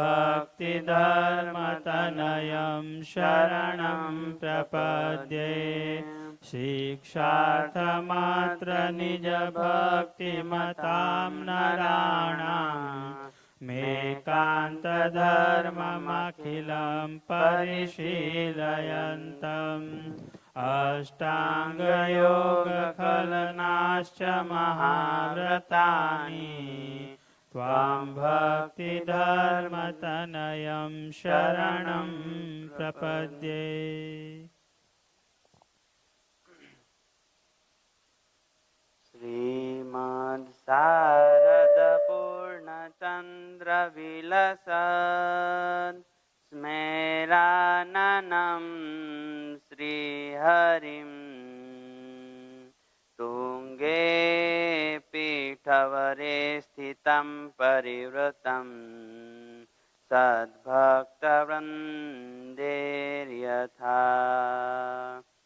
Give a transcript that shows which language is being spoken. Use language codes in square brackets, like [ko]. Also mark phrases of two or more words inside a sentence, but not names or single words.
[sa] ભક્તિધર્મતનયં શરણં પ્રપદ્યે શિક્ષાર્થમાત્ર નિજભક્તિમતાં નરાણાં મેકાन्तधर्ममखिलं परिशीलयन्तम् अष्टाङ्गयोगखलनाश्च महाव्रतानि त्वां भक्तिधर्मतनयं शरणं प्रपद्ये. શ્રીમદ શારદ પૂર્ણચંદ્ર વિલસન સ્મેરાનનમ શ્રીહરિમ તુંગે પીઠવરે સ્થિતં પરિવૃતં સદ્ભક્તવૃંદેર્યથા